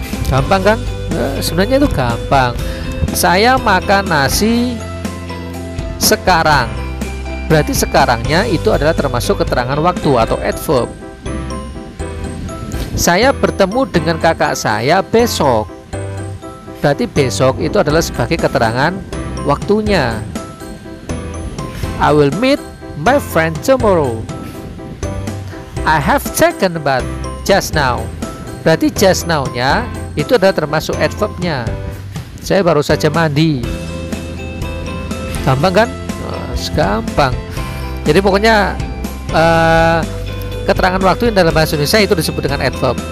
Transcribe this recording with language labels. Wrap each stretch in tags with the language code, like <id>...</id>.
<id>Gampang kan? Sebenarnya itu gampang. Saya makan nasi sekarang, berarti sekarangnya itu adalah termasuk keterangan waktu atau adverb. Saya bertemu dengan kakak saya besok, berarti besok itu adalah sebagai keterangan waktunya.</id> <en>I will meet my friend tomorrow. I have taken a bath just now,</en> <id>berarti just now-nya itu adalah termasuk adverb-nya. Saya baru saja mandi. Gampang kan? Gampang. Jadi pokoknya keterangan waktu yang dalam bahasa Indonesia itu disebut dengan adverb.</id>